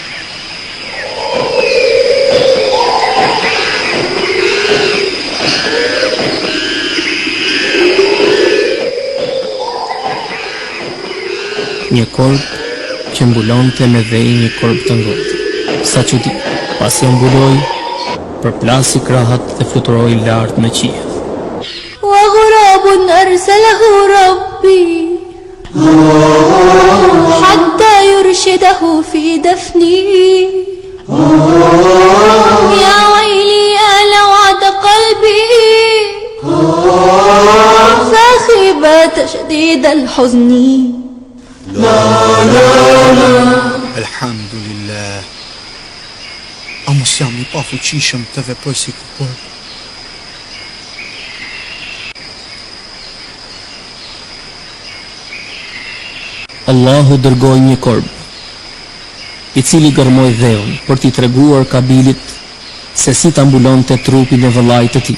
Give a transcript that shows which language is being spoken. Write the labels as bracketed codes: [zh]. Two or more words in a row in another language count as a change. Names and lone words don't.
[sq] Një korb që mbulonte me vej një korb të ngordhur. Sa çudi, pasi e mbuloi, përplasi krahat dhe fluturoi lart në qiell. [ar] وغراب أرسله ربي حتى يرشده في دفني يا ويلي يا لوعة قلبي فخيبة شديد الحزن. Elhamdulillah. [sq] A mos jam i pafuqishëm të veproj si kur? Allahu dërgoi një korb, i cili gërmoi dheun për t'i treguar Kabilit se si ta mbulonte trupin e vëllait të tij.